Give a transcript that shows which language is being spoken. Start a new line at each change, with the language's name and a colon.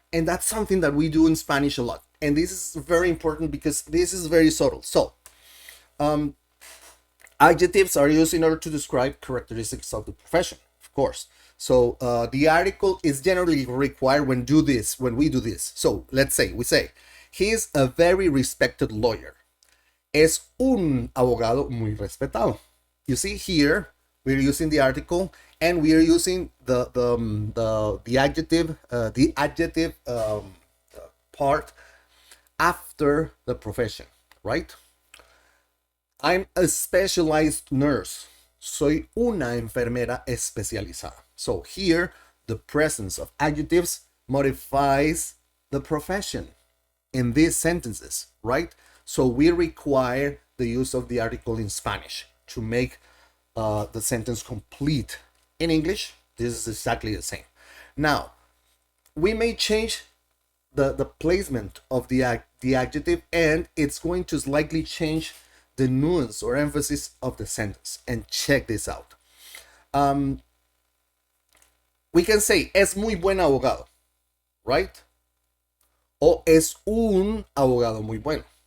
English: And that's something that we do in Spanish a lot. And this is very important because this is very subtle. So, adjectives are used in order to describe characteristics of the profession, of course. So the article is generally required when we do this. So let's say we say, he is a very respected lawyer.
Spanish: Es un abogado muy respetado.
English: You see here, we're using the article and we are using the adjective part after the profession, right? I'm a specialized nurse.
Spanish: Soy una enfermera especializada.
English: So here, the presence of adjectives modifies the profession in these sentences, right? So we require the use of the article in Spanish to make the sentence complete. In English, this is exactly the same. Now, we may change the placement of the adjective, and it's going to slightly change the nuance or emphasis of the sentence. And check this out. We can say,
Spanish: es muy buen abogado, right? O es un abogado muy bueno.